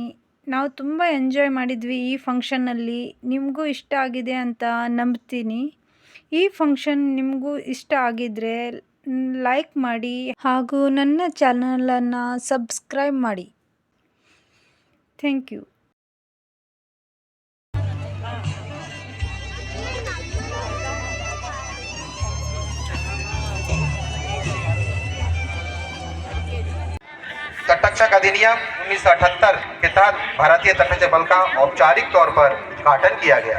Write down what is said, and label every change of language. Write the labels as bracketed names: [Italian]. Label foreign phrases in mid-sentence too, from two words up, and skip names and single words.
[Kannada] ನಾವು ತುಂಬ ಎಂಜಾಯ್ ಮಾಡಿದ್ವಿ ಈ ಫಂಕ್ಷನ್ನಲ್ಲಿ. ನಿಮಗೂ ಇಷ್ಟ ಆಗಿದೆ ಅಂತ ನಂಬ್ತೀನಿ. ಈ ಫಂಕ್ಷನ್ ನಿಮಗೂ ಇಷ್ಟ ಆಗಿದ್ದರೆ ಲೈಕ್ ಮಾಡಿ ಹಾಗೂ ನನ್ನ ಚಾನಲನ್ನು ಸಬ್ಸ್ಕ್ರೈಬ್ ಮಾಡಿ. [English] thank you. [Hindi] तटरक्षक अधिनियम 1978 के तहत भारतीय तटरक्षक बल का औपचारिक तौर पर गठन किया गया।